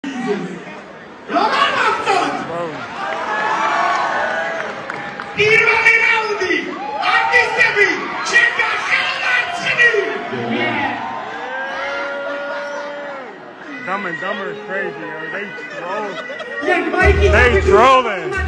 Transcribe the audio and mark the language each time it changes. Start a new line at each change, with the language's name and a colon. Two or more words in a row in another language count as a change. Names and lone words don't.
Georgian: ვიდეოზე. როგორ მოგწონთ? პირველი რაუნდი არტისტები ჩემგან ხელმარცხნილი.
English: Dumb and Dumber is crazy, yo. They troll. They trolling.